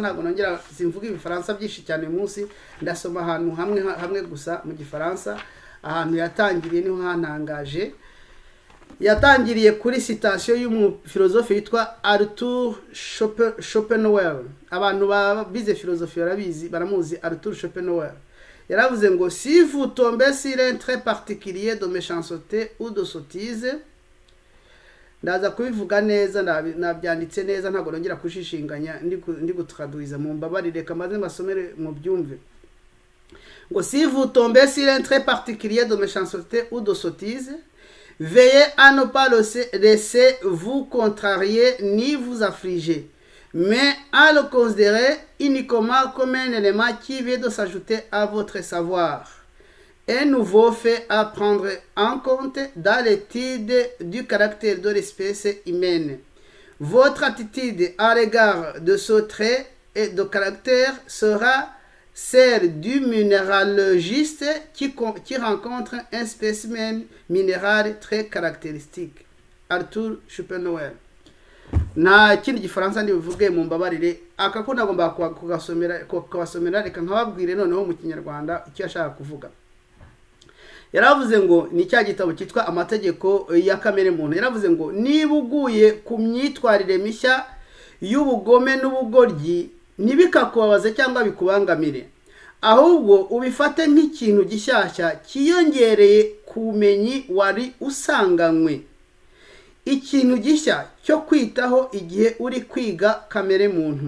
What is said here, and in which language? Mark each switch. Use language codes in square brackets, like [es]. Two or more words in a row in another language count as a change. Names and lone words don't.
[rw] Ntabwo nongera simvuga Ibifaransa byinshi cyane uyu munsi, ndasoma ahantu hamwe gusa mu Gifaransa. Ahantu yatangiriye niho hantangaje. Yatangiriye kuri citation y'umufilozofe yitwa Arthur Schopenhauer. Abantu bize filozofi baramuzi Arthur Schopenhauer. Yaravuze ngo [fr] si vous tombez sur un trait particulier de méchanceté ou de sottise, [rw] ndaza kubivuga neza, nabyanditse neza, ntabwo nongera kushishinganya ndi gutraduiza mu mbabarire. Kamaze mbasomere mu byumve ngo [fr] si vous tombez sur un trait particulier de méchanceté ou de sottise, veillez à ne pas laisser vous contrarier ni vous affliger, mais à le considérer uniquement comme un élément qui vient de s'ajouter à votre savoir, un nouveau fait à prendre en compte dans l'étude du caractère de l'espèce humaine. Votre attitude à l'égard de ce trait et de caractère sera celle du minéralogiste qui rencontre un spécimen minéral très caractéristique. Arthur Schopenhauer. [rw] Nta kindi Gifaransa ndivuge mu mbabarire, akako nagomba kubasomera. Reka nkababwire noneho mu Kinyarwanda icyo yashaka kuvuga. Yaravuze ngo ni cya gitabo cyitwa Amategeko ya kamere muntu. Yaravuze ngo niba uguye ku myitwarire mishya y'ubugome n'ubugoryi, ntibikakubabaze cyangwa bikubangamire, ahubwo ubifate nk'ikintu gishyashya kiyongereye ku bumenyi wari usanganywe, ikintu gishya cyo kwitaho igihe uri kwiga kamere muntu.